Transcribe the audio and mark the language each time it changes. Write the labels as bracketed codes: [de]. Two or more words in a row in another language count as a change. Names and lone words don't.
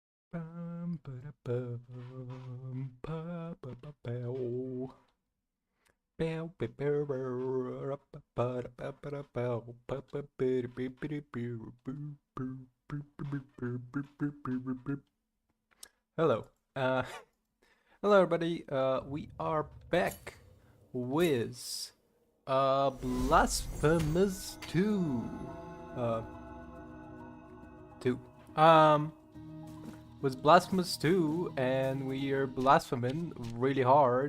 [en] Bum, ba-da-bum, ba-ba-ba-bow. Bow, ba-bow, bow, ra-ba-ba-da-ba-ba-da-bow, ba-ba-ba-da-ba-ba-da-bow, boo, boo, boo, boo, boo, boo, boo, boo, boo, boo. Hello. Hello everybody. We are back with Blasphemous 2. Uh 2. Um with Blasphemous 2, and we are blaspheming really hard.